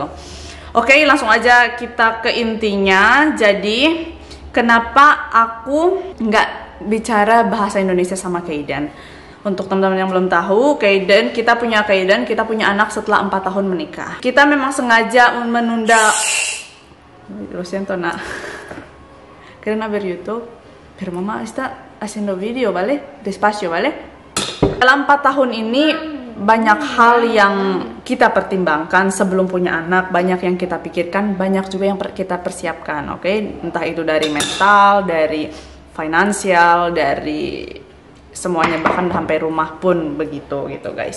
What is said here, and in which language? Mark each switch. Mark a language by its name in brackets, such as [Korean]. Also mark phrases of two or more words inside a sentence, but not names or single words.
[Indonesian] Oke, langsung aja kita ke intinya. Jadi kenapa aku nggak bicara bahasa Indonesia sama Kaiden? Untuk teman-teman yang belum tahu, kita punya anak setelah 4 tahun menikah. Kita memang sengaja menunda. [Spanish] Lo siento, nak. Quieren ver YouTube, pero mamá está haciendo video, ¿vale? Despacio, ¿vale? [Indonesian] Dalam 4 tahun ini banyak hal yang kita pertimbangkan sebelum punya anak, banyak yang kita pikirkan, banyak juga yang kita persiapkan, oke? Entah itu dari mental, dari finansial, dari semuanya, bahkan sampai rumah pun begitu gitu guys.